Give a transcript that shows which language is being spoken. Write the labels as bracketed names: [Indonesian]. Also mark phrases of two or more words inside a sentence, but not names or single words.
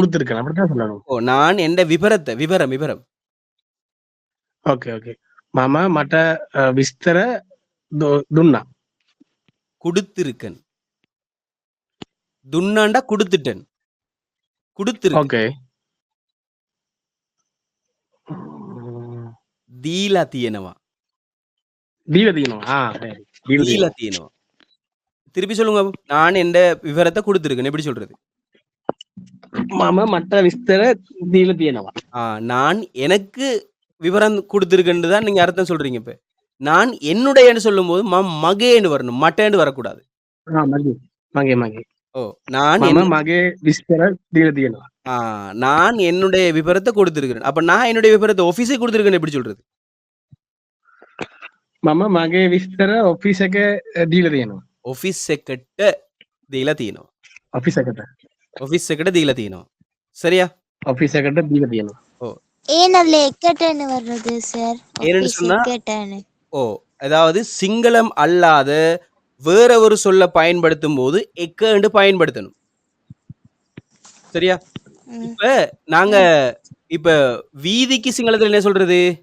[Tamil] கொடுத்திருக்கேன் அப்படித்தான் சொல்லணும். ஓ நான் எந்த விபரத்தை விவரம் [English] okay okay. [Sinhala] මම මට විස්තර දුන්නා. [Tamil] கொடுத்திருக்கேன். துன்னாண்டா கொடுத்துட்டேன். கொடுத்திருக்கேன். ஓகே. [Sinhala] දීලා තියෙනවා. දීලා තියෙනවා. சரி. දීලා දීලා තියෙනවා. [Tamil] திருப்பி சொல்லுங்க. நான் எந்த விவரத்தை கொடுத்திருக்கேன். எப்படி சொல்றது? [Sinhala] මම මට විස්තර දීලා තියෙනවා. [Tamil] நான் எனக்கு விவரம் கொடுத்திருக்கேன்னு தான் நீங்க அர்த்தம் சொல்றீங்க. இப்ப நான் என்னுடையன்னு சொல்லும்போது மகேன்னு வரணும். மட்டேன்னு வரக்கூடாது. [Sinhala] මගේ මගේ මගේ. [Tamil] ஓ நான் [Sinhala] මම මගේ විස්තර දීලා තියෙනවා. [Tamil] நான் என்னுடைய விபரத்தை கொடுத்திருக்கிறேன். அப்ப நான் என்னுடைய விபரத்தை ஆபீஸே கொடுத்திருக்கேன்னு எப்படி சொல்றது? [Sinhala] මම මගේ විස්තර ඔෆිස් එක දීලා තියෙනවා. ஆபீஸ் එකට දීලා තියෙනවා. ඔෆිස් එකට. ஆபீஸ் එකට දීලා තියෙනවා. சரியா? ඔෆිස් එකට දීලා තියෙනවා. [Tamil] ஏன் அதுல எக்கட்டன்னு வர்றது சார்? ஏன்னு சொன்னா எக்கட்டன்னு. அதாவது சிங்களம் அல்லாத வேற ஒரு சொல்ல பயன்படுத்தும் போது எக்கண்டு பயன்படுத்தணும். சரியா? இப்ப நாங்க இப்ப வீதிக்கு சிங்களத்துல என்ன சொல்றது?